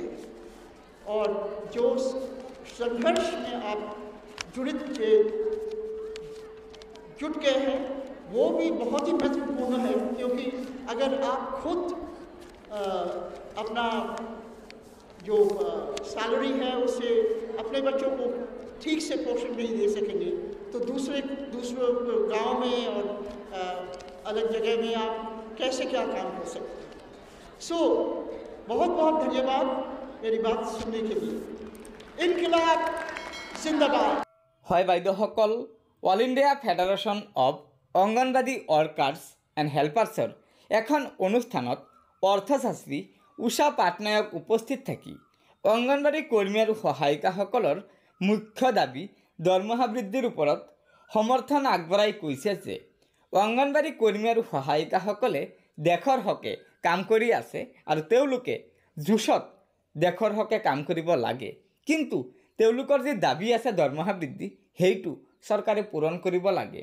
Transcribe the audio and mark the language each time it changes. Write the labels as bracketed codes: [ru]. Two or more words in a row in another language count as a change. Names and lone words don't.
[hi] और जो संघर्ष में आप जुट गए हैं वो भी बहुत ही महत्वपूर्ण है, क्योंकि अगर आप खुद अपना जो सैलरी है उससे अपने बच्चों को ठीक से पोषण नहीं दे सकेंगे तो दूसरे गांव में और अलग जगह में आप कैसे क्या काम कर सकते हैं। बहुत बहुत धन्यवाद मेरी बात सुनने के लिए। इनकलाब जिंदाबाद। [as] হয় বাইদেউসকল, অল ইণ্ডিয়া ফেডাৰেশ্যন অৱ অংগনবাড়ী ৱৰ্কাৰ্ছ এণ্ড হেল্পাৰ্ছৰ এখন অনুষ্ঠানত অৰ্থশাস্ত্ৰী উষা পাটনায়ক উপস্থিত থাকি অংগনবাড়ী কৰ্মী আৰু সহায়িকাসকলৰ মুখ্য দাবী দৰমহা বৃদ্ধিৰ ওপৰত সমৰ্থন আগবঢ়াই কৈছে যে অংগনবাড়ী কৰ্মী আৰু সহায়িকাসকলে দেশৰ হকে কাম কৰি আছে আৰু তেওঁলোকে জোচত দেশৰ হকে কাম কৰিব লাগে, কিন্তু তেওঁলোকৰ যি দাবী আছে দৰমহা বৃদ্ধি সেইটো চৰকাৰে পূৰণ কৰিব লাগে।